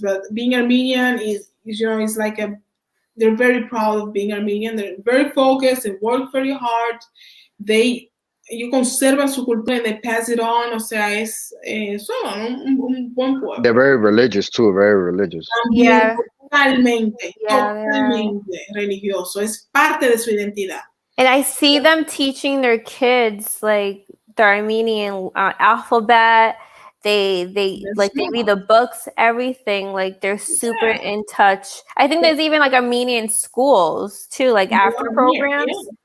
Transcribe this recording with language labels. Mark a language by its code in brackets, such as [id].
[en] But being Armenian is is like they're very proud of being Armenian. They're very focused. They work very hard. [es] Ellos conservan su cultura [en] and they pass it on. [es] O sea, son un buen pueblo. [en] They're very religious too. Very religious. [es] También, totalmente religioso. Es parte de su identidad. [en] And I see them teaching their kids like the Armenian alphabet. They read the books, everything. Like they're super in touch. I think there's even like Armenian schools too, like after programs.